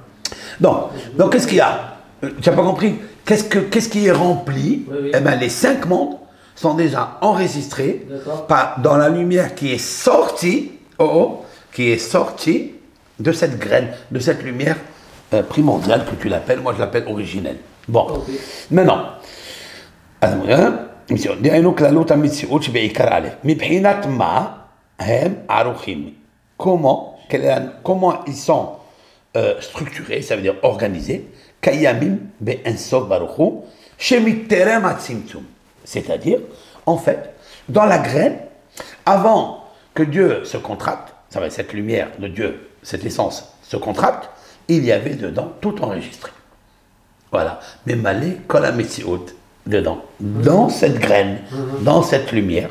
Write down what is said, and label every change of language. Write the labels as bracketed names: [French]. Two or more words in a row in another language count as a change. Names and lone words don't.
[French] Donc qu'est-ce qu'il y a? Tu n'as pas compris? Qu'est-ce qui est rempli? Oui, oui. Eh bien, les 5 mondes sont déjà enregistrés dans la lumière qui est sortie, qui est sortie de cette graine, de cette lumière primordiale que tu l'appelles, moi je l'appelle originelle. Bon, Okay. maintenant, [Hebrew] דהיינו כללות המציאות שבעיקר א', מבחינת מה הם ערוכים? [French] Comment ils sont structurés, ça veut dire organisés, [Hebrew] קיימים באינסוף ברוך הוא, שמטרם הצמצום. [French] C'est-à-dire, en fait, dans la graine, avant que Dieu se contracte, ça va être cette lumière de Dieu, cette essence se contracte, il y avait dedans tout enregistré. Voilà. Mais [Hebrew] מלא כל המציאות [French] dedans, dans cette graine, dans cette lumière.